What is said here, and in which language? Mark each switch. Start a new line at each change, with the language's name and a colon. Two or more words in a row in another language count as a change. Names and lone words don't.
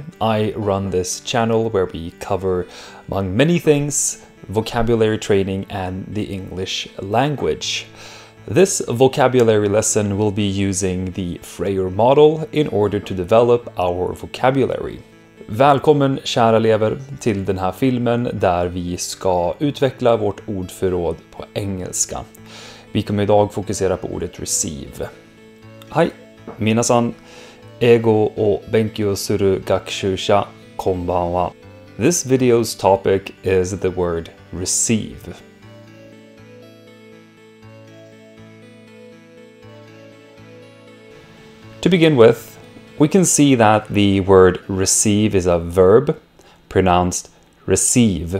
English: I run this channel where we cover, among many things, vocabulary training and the English language. This vocabulary lesson will be using the Frayer Model in order to develop our vocabulary.
Swedish: Välkommen kära elever till den här filmen där vi ska utveckla vårt ordförråd på engelska. Vi kommer idag fokusera på ordet receive.
Japanese: はい、みなさん、英語を勉強する学習者こんばんは.
English: This video's topic is the word receive. To begin with, we can see that the word receive is a verb, pronounced receive.